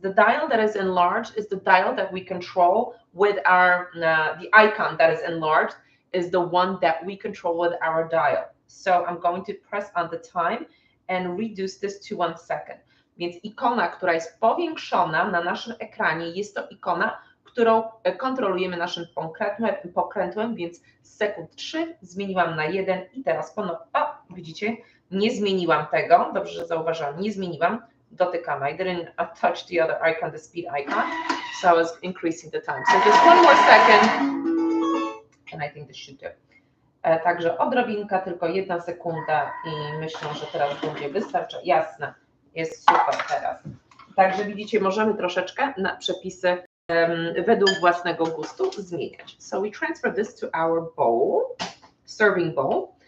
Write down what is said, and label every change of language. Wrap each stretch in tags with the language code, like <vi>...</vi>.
<en>The dial that is enlarged is the dial that we control with our, the icon that is enlarged is the one that we control with our dial. So I'm going to press on the time and reduce this to 1 second.</en> <pl>Więc ikona, która jest powiększona na naszym ekranie, jest to ikona, którą kontrolujemy naszym pokrętłem, więc z sekund 3 zmieniłam na 1 i teraz ponownie, widzicie, nie zmieniłam tego, dobrze, że zauważyłam, nie zmieniłam, dotykam,</pl> <en>I didn't touch the other icon, the speed icon, so I was increasing the time. So just 1 more second, and I think this should do.</en> <pl>Także odrobinka, tylko 1 sekunda i myślę, że teraz będzie wystarczająco. Jasne, jest super teraz. Także widzicie, możemy troszeczkę na przepisy według własnego gustu zmieniać.</pl> <en>So we transfer this to our bowl, serving bowl.</en>